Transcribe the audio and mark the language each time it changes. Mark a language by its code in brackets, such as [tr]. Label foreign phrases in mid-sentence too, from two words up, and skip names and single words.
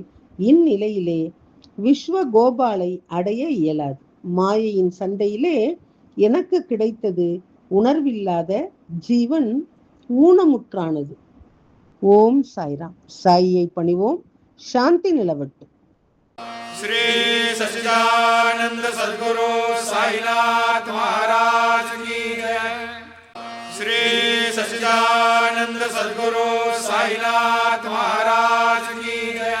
[ta] இந்நிலையிலே விஸ்வ கோபாலை அடைய இயலாது. மாயையின் சண்டையிலே எனக்கு கிடைத்தது உணர்வில்லாத ஜீவன் ஊனமுற்றானது. ஓம் சாய்ராம். சாயியை பணிவோம். சாந்தி நிலவட்டும். [hi] श्री सच्चिदानंद सद्गुरु साईनाथ महाराज की जय। श्री सच्चिदानंद सद्गुरु साईनाथ महाराज की